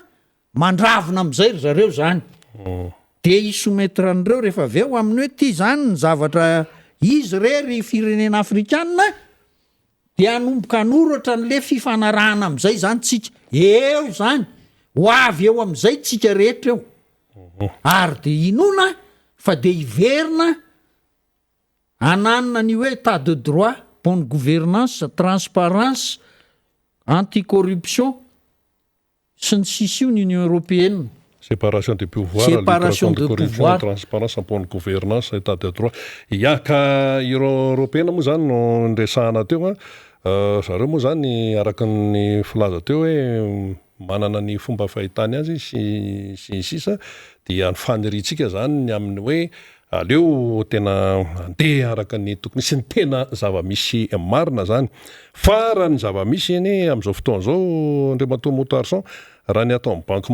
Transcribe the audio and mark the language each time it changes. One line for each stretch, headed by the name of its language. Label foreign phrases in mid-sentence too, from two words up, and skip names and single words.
Malagasy: mandravina am'izay ry zareo zany de isoumettre an'ireo rehefa avy eo amin'ny hoe ty zany ny zavatra izy rery firenena afrikana de anomboka anoratra n'le fifanarahana am'izay zany tsika eo zany ho avy eo am'izay tsika rehetra eo ary de inona fa de iverina ananina ny hoe
French: état de droit, bonne gouvernance, transparence,
Malagasy: anticorruption sy ny sisy io ny Union européenne.
French: Séparation des pouvoirs, séparation de pouvoir, transparence, bonne gouvernance, état de droit.
Malagasy: Ia ka Union européenne moa zany no ndresahana teo zareo moa zany araka ny filaza teo hoe manana ny fomba fahitany azy sy sisa dia ny faniritsika zany ny amin'ny hoe aleo tena andeha araka ny tokony sy ny tena zava-misy marina zany fa raha ny zava-misy eny amin'izao fotoana zao Andriamatoa Motarson raha ny atao amin'ny Banque